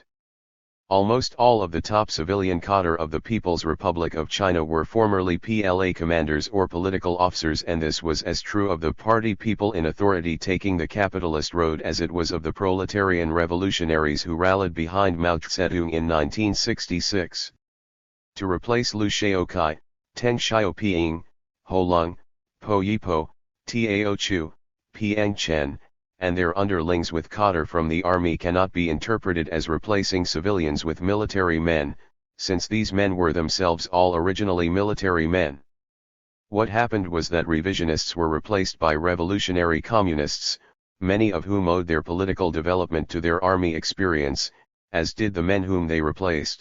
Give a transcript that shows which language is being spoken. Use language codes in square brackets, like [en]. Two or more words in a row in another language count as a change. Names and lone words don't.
[en] Almost all of the top civilian cadre of the People's Republic of China were formerly PLA commanders or political officers, and this was as true of the party people in authority taking the capitalist road as it was of the proletarian revolutionaries who rallied behind Mao Zedong in 1966. To replace Liu Shaokai, Teng Xiaoping, Ho Lung, Po Yipo, Tao Chu, Piang Chen, and their underlings with cadre from the army cannot be interpreted as replacing civilians with military men, since these men were themselves all originally military men. What happened was that revisionists were replaced by revolutionary communists, many of whom owed their political development to their army experience, as did the men whom they replaced.